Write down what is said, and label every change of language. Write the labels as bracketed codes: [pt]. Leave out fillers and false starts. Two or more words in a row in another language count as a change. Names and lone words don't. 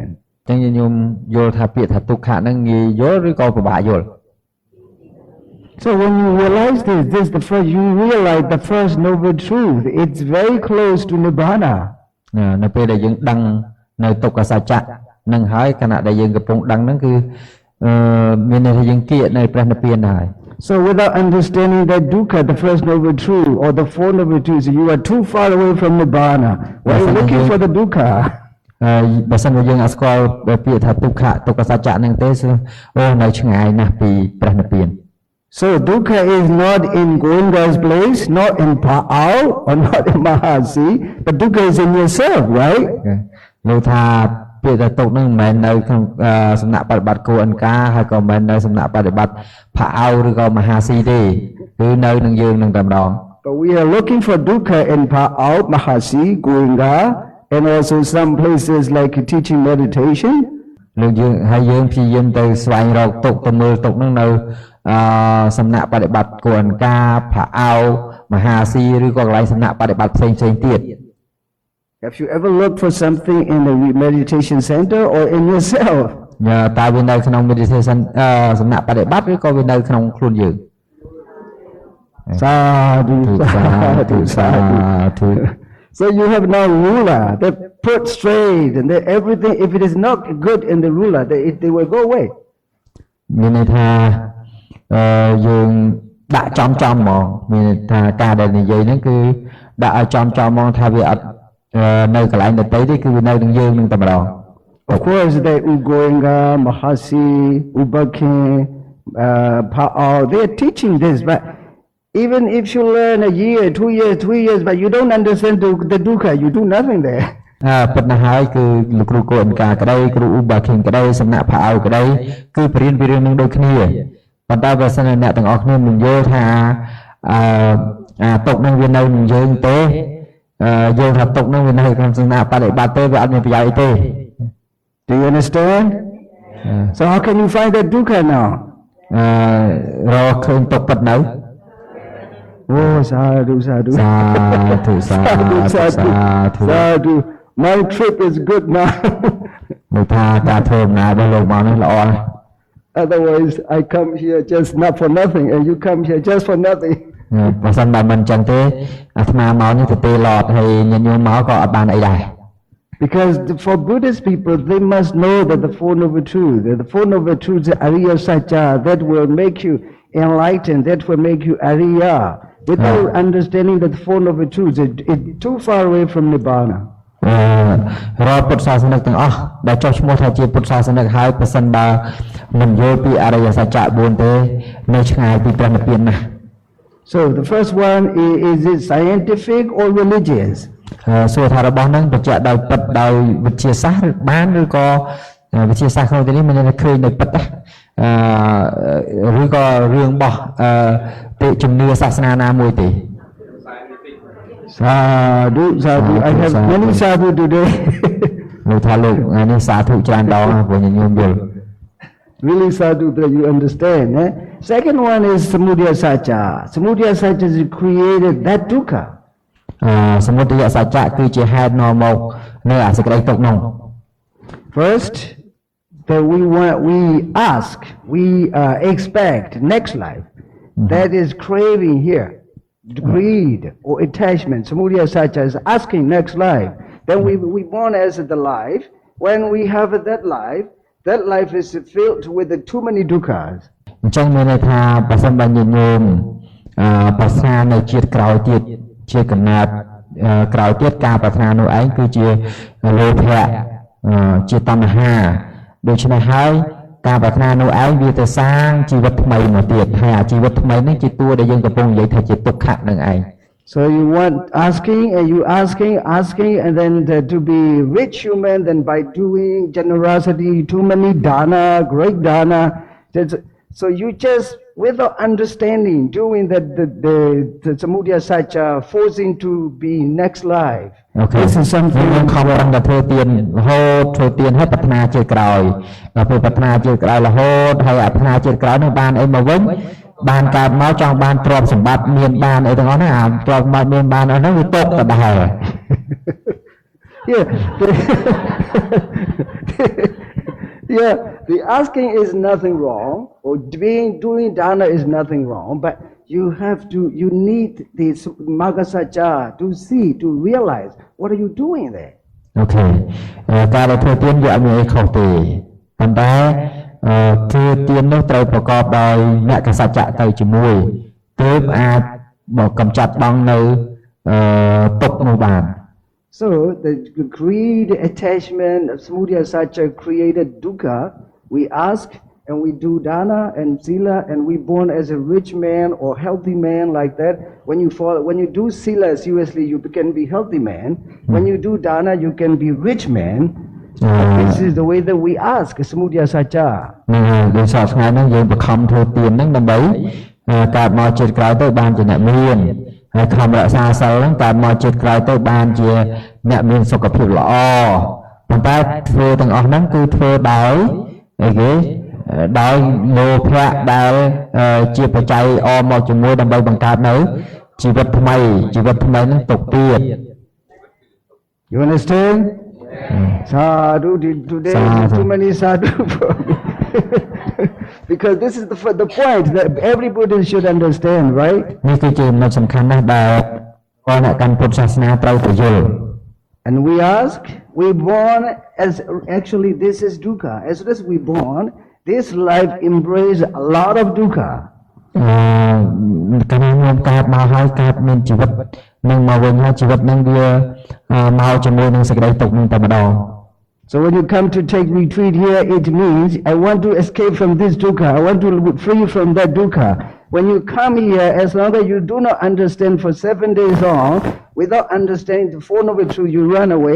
[km] ចឹងខ្ញុំយល់ថាពាក្យថាទុក្ខហ្នឹងងាយយល់ឬក៏ពិបាកយល់ [en] So when you realize this the first, you realize the first noble truth. It's very close to nibbana. [km] នៅពេលដែលយើងដឹងនៅទុក្ខសច្ចៈនឹងហើយខណៈដែលយើងកំពុងដឹងហ្នឹងគឺមានន័យថាយើងគៀកនៅព្រះនិព្វានហើយ [en] So without understanding that dukkha, the first noble truth, or the four noble truths, you are too far away from nibbana. Why are you looking for the dukkha? [km] បើសិនជាយើងអត់ស្គាល់ពាក្យថាទុក្ខសច្ចៈហ្នឹងទេអូនៅឆ្ងាយណាស់ពីព្រះនិព្វាន [en] So dukkha is not in Goenka's place, not in Pa'ao, or not in Mahasi, but dukkha is in yourself, right? [km] លោកថាពាក្យថាទុក្ខហ្នឹងមិនមែននៅក្នុងសំណាក់បប្រតិបត្តិគោអិនកាហើយក៏មិនមែននៅសំណាក់បប្រតិបត្តិផាអោឬក៏មហាស៊ីទេគឺនៅនឹងយើងនឹងតែម្ដង [en] But we are looking for dukkha in Pa'ao, Mahasi, Goenga, and also some places like teaching meditation. [km] លោកយើងហើយយើងព្យាយាមទៅស្វែងរកទុកទៅមើលទុកហ្នឹងនៅសំណាក់បដិបត្តិគួរអង្ការផាអោមហាស៊ីឬក៏កន្លែងសំណាក់បដិបត្តិផ្សេងៗទៀត [en] Have you ever looked for something in the meditation center or in yourself? [km] តើវានៅក្នុង meditation សំណាក់បដិបត្តិឬក៏វានៅក្នុងខ្លួនយើង [pi] Sadhu, sadhu, sadhu. [en] So you have no ruler that put straight and that everything, if it is not good in the ruler, they will go away. [km] មានន័យថាយើងដាក់ចំហ្មងមានន័យថាការដែលនិយាយហ្នឹងគឺដាក់ឲ្យចំហ្មងថាវាអត់នៅកន្លែងដទៃទេគឺវានៅនឹងយើងនឹងតែម្ដង [en] Of course, the Ugoenga, Mahasi, Ubakin, Pa'ao, they are teaching this, but even if you learn a year, 2 years, 3 years, but you don't understand the dukkha, you do nothing there. [km] ប៉ុន្តែហើយគឺលោកគ្រូកូនកាក្តីគ្រូឧបាខិនក្តីសំណាក់ផាអោក្តីគឺបរៀនពីរឿងនឹងដូចគ្នាប៉ុន្តែបើសិនអ្នកទាំងអស់គ្នាមិនយល់ថាទុកនឹងវានៅនឹងយើងទេយល់ថាទុកនឹងវានៅក្នុងសំណាក់បដិបត្តិទេវាអត់មានប្រយោជន៍អីទេ [en] Do you understand? So how can you find that dukkha now? [km] រកឃើញទុកពិតនៅ [pi] Oh, sadhu, sadhu. Sadhu, sadhu, sadhu. [en] My trip is good now. [km] លោកថាការធ្វើដំណើររបស់លោកមកនេះល្អណាស់ [en] Otherwise, I come here just not for nothing, and you come here just for nothing. [km] បើសិនបើមិនអញ្ចឹងទេអាត្មាមកនេះទៅទេឡតហើយញាតិញោមមកក៏អត់បានអីដែរ [en] Because for Buddhist people, they must know that the Four Noble Truths, the Four Noble Truths, the [pi] Ariya Satya, [en] that will make you enlightened, that will make you Ariya. Without understanding that the Four Noble Truths, it's too far away from Nibbana. [km] រាល់ពុទ្ធសាសនិកទាំងអស់ដែលចុះឈ្មោះថាជាពុទ្ធសាសនិកហើយប្រសិនបើមិនយល់ពីអរិយសច្ចៈ4ទេនៅឆ្ងាយពីព្រះនិព្វានណាស់ [en] So the first one is it scientific or religious? [km] សួរថារបស់ហ្នឹងបញ្ជាក់ដោយពិតដោយវិទ្យាសាស្ត្របានឬក៏វិទ្យាសាស្ត្រក្នុងទីនេះមានន័យថាឃើញដោយពិតណាឬក៏រឿងរបស់ពាក្យជំនឿសាសនាណាមួយទេ [pi] Sadhu, sadhu. [en] I have many sadhu today. [km] លោកថាលោកថ្ងៃនេះសាធុច្រើនដងព្រោះញញោមយល់ [en] Really sadhu that you understand. Second one is [pi] samudaya satcha. Samudaya satcha [en] is created that dukkha. [km] សមុទយសច្ចៈគឺជាហេតុនាំមកនៅអសេចក្តីទុក្ខនោះ [en] First, that we ask, we expect next life. That is craving here, greed or attachment. [pi] Samudaya satcha [en] is asking next life. Then we born as the life. When we have that life is filled with too many dukkhas. [km] អញ្ចឹងមានន័យថាបើសិនបើញាតិញោមប្រាថ្នានៅជាតិក្រោយទៀតជាកំណើតក្រោយទៀតការប្រាថ្នានោះឯងគឺជាលោភៈជាតណ្ហាដូច្នេះហើយការប្រាថ្នានោះឯងវាទៅសាងជីវិតថ្មីមកទៀតហើយអាជីវិតថ្មីនេះជាតួដែលយើងកំពុងនិយាយថាជាទុក្ខៈនឹងឯង [en] So you want asking and you asking and then to be rich human, then by doing generosity, too many dana, great dana. So you just without understanding doing that the [pi] samudaya satcha [en] forcing to be next life. Okay. This is something [km] ខំប្រឹងតែធ្វើទានរហូតធ្វើទានហើយប្រាថ្នាជាតិក្រោយដល់ពេលប្រាថ្នាជាតិក្រោយរហូតហើយប្រាថ្នាជាតិក្រោយនោះបានអីមកវិញបានកើតមកចង់បានទ្រព្យសម្បត្តិមានបានអីទាំងអស់ហ្នឹងអាទ្រព្យសម្បត្តិមានបានអស់ហ្នឹងវាទុកទៅដែរ [en] Yeah. Yeah, the asking is nothing wrong, or doing dana is nothing wrong, but you need the maggasacca to see, to realize what are you doing there. Okay. [km] ការដែលធ្វើទានវាអត់មានអីខុសទេប៉ុន្តែធ្វើទាននោះត្រូវប្រកបដោយមគ្គសច្ចៈទៅជាមួយទើបអាចមកកំចាត់បងនៅទុក្ខនោះបាន [en] So the greed, attachment of [pi] samudaya satcha [en] created dukkha. We ask and we do dana and sila and we born as a rich man or healthy man like that. When you do sila seriously, you can be healthy man. When you do dana, you can be rich man. This is the way that we ask [pi] samudaya satcha. [km] ដោយសារថ្ងៃនេះយើងបង្ខំធ្វើទានហ្នឹងដើម្បីកើតមកជាតិក្រោយទៅបានជាអ្នកមានហហើយខំរក្សាសិលហ្នឹងកើតមកជាតិក្រោយទៅបានជាអ្នកមានសុខភាពល្អប៉ុន្តែធ្វើទាំងអស់ហ្នឹងគឺធ្វើដោយអីគេដោយលោភៈដែលជាបច្ច័យអមមកជាមួយដើម្បីបង្កើតនៅជីវិតថ្មីហ្នឹងទុកទៀត [en] You understand? Sadhu, today too many sadhu for me. Because this is the point that every Buddhist should understand, right? [km] នេះគឺជាចំណុចសំខាន់ណាស់ដែលអ្នកកាន់ពុទ្ធសាសនាត្រូវទៅយល់ [en] And we ask, we born as actually this is dukkha. As soon as we born, this life embrace a lot of dukkha. [km] កាលខ្ញុំកើតមកហើយកើតមានជីវិតនឹងមកវិញហើយជីវិតនឹងវាមកជាមួយនឹងសេចក្តីទុក្ខនឹងតែម្ដង [en] So when you come to take retreat here, it means I want to escape from this dukkha. I want to be free from that dukkha. When you come here, as long as you do not understand for 7 days long, without understanding the Four Noble Truths, you run away.